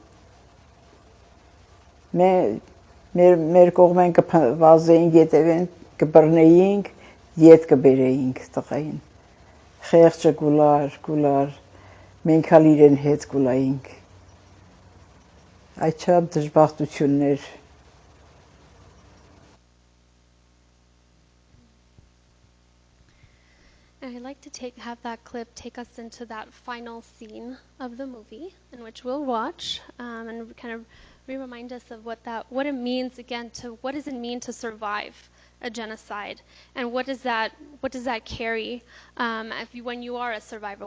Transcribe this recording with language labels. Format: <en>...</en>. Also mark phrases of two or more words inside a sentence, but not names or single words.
<hy>Մեր կողմեն կվազեինք, ետևեն կբռնեինք, ետ կբերեինք տղային։ Խեղճը գուլար, մենք հալ իրեն հետ գուլայինք։ Այդ չափ դժբախտություններ։</hy> <en>And I'd like to have that clip take us into that final scene of the movie, in which we'll watch and kind of remind us of what it means again what does it mean to survive a genocide, and what does that carry when you are a survivor?</en>